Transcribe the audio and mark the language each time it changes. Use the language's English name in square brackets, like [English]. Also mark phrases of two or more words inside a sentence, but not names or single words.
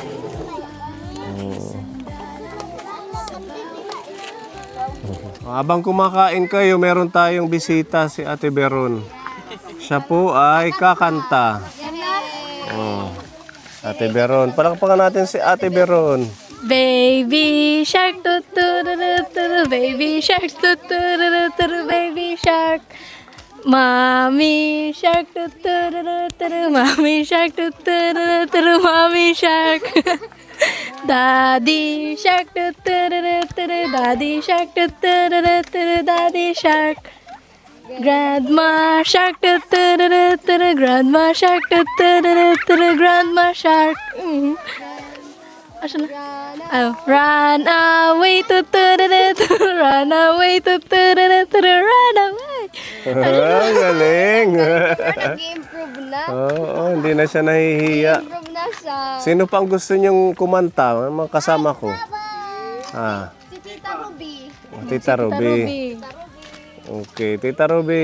[Filipino] Habang kumakain kayo, meron tayong bisita si Ate Beron. Siya po ay kakanta. Ate Beron. Palakpakan natin si Ate Beron. [English] Baby shark, tu tu tu tu tu, baby shark, tu tu tu tu, baby shark. Mommy shark, tu tu tu tu, mommy shark, tu tu tu tu, mommy shark. Daddy shark, tu tu tu tu, daddy shark, tu tu tu tu, daddy shark. Grandma shark, tu tu tu tu, grandma shark, tu tu tu tu, grandma shark. [Filipino] Asan na? [English] Run away, tu tu tu, run away, tu tu tu, run away. [Filipino] Galing. Nag-improve na. Oo, hindi na siya nahihiya. Improve na siya. Sino pang gusto niyong kumanta? Mga kasama ko. Si Tita Ruby. Tita Ruby. Okay, Tita Ruby.